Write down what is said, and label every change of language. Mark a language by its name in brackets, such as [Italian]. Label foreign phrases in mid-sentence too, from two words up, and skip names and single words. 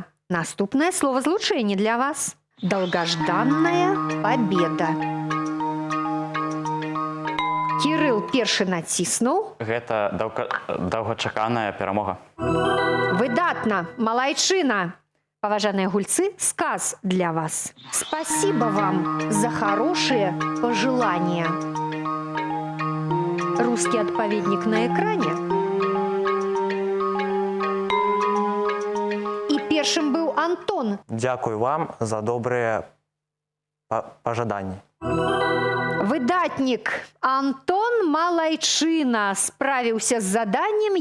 [Belarusian] Наступнае словазлучэнне для вас. [Russian] Долгожданная победа. [Belarusian] Кірыл першы націснуў. Гэта доўгачаканая перамога. Выдатна. Малайчына. Паважаныя гульцы, сказ для вас. [Russian] Спасибо вам за хорошие пожелания. [Belarusian] Русский адпаведнік на экране. Першым быў Антон. Дзякую вам за добрыя пажаданні. Выдатнік. Антон малайчына справіўся з заданнем.